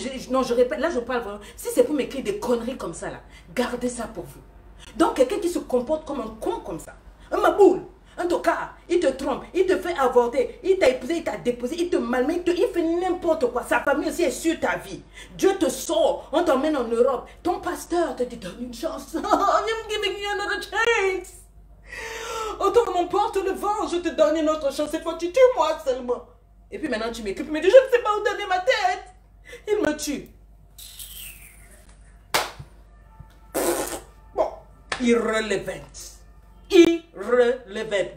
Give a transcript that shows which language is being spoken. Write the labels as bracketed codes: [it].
[fr] Non, je répète, là je parle vraiment. Si c'est pour m'écrire des conneries comme ça, là, gardez ça pour vous. Donc, quelqu'un qui se comporte comme un con comme ça, un maboule, un tocard, il te trompe, il te fait avorter, il t'a épousé, il t'a déposé, il te malmène, il fait n'importe quoi. Sa famille aussi est sur ta vie. Dieu te sort, on t'emmène en Europe. Ton pasteur te dit, donne une chance. [en] I'm giving you another chance. [fr] Autant m'emporte le vent, je te donne une autre chance. Cette fois, tu tues moi seulement. Et puis maintenant, tu m'écris, mais je ne sais pas où donner ma tête. Il me tue. Bon, irrelevant. Irrelevant.